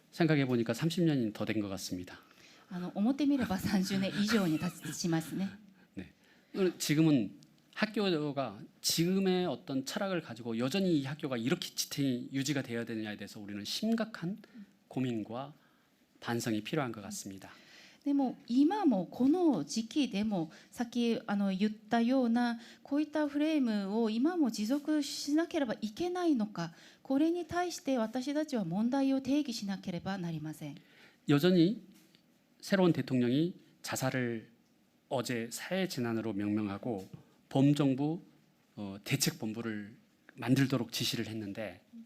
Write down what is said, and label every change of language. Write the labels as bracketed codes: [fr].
[ko] 생각해 보니까 30년이 더 된 것 같습니다. [ja] 表見れば30年以上に経ちますね。 [ko] 네. 지금은 학교가 지금의 어떤 철학을 가지고 여전히 이 학교가 이렇게 지탱이 유지가 되어야 되느냐에 대해서 우리는 심각한 고민과 반성이 필요한 것 같습니다. [ja] でも今もこの時期でもさっき言ったようなこういったフレームを今も持続しなければいけないのか、これに対して私たちは問題を定義しなければなりません。 [ko] 여전히 새로운 대통령이 자살을 어제 사회재난으로 명명하고 범정부 대책본부를 만들도록 지시를 했는데